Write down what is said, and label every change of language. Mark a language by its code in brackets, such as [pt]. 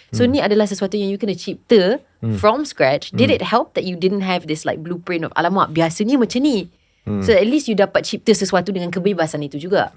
[ms] So ni adalah sesuatu yang you kena cipta [en] from scratch. Did it help that you didn't have this like blueprint of [ms] alamak biasanya macam ni? [en] So at least you [ms] dapat cipta sesuatu dengan kebebasan itu juga.